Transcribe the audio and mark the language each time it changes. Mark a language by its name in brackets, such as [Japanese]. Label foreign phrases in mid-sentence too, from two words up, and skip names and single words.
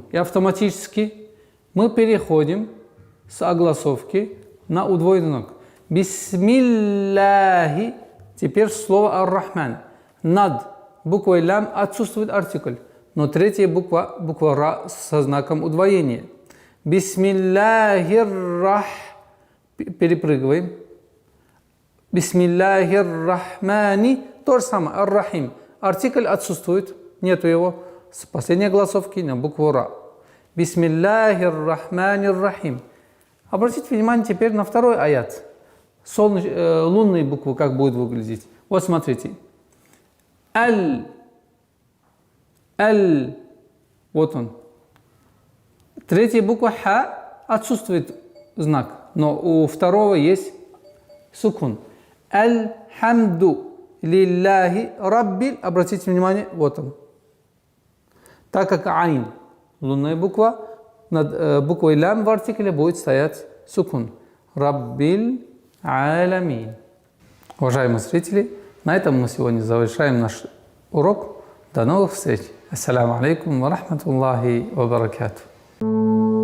[Russian] И автоматически мы переходим с огласовки на удвоенный знак. «Бисмиллахи». Теперь слово «Ар-Рахман». Над буквой лям отсутствует артикль, но третья буква «ра» со знаком удвоения. «Бисмиллахир-рах». Перепрыгиваем. [Arabic] «بسم الله الرحمن». [Russian] То же самое. «Ар-Рахим». Артикль отсутствует, нету его. С последней огласовки на букву «ра». [Arabic] «بسم الله الرحمن الرحيم». [Russian] Обратите внимание теперь на второй аят. Лунные буквы как будут выглядеть. Вот смотрите. «Аль». «Аль». Вот он. Третья буква «ха» отсутствует знак, но у второго есть сукун. [Arabic] «الحمد لله رب». [Russian] Обратите внимание, вот он. Так как «айн» лунная буква, над буквой «лям» в артикле будет стоять сукун. [Arabic] «رب العالمين». [Russian] Уважаемые зрители, на этом мы сегодня завершаем наш урок. До новых встреч. [Arabic] السلام عليكم ورحمة الله وبركاته.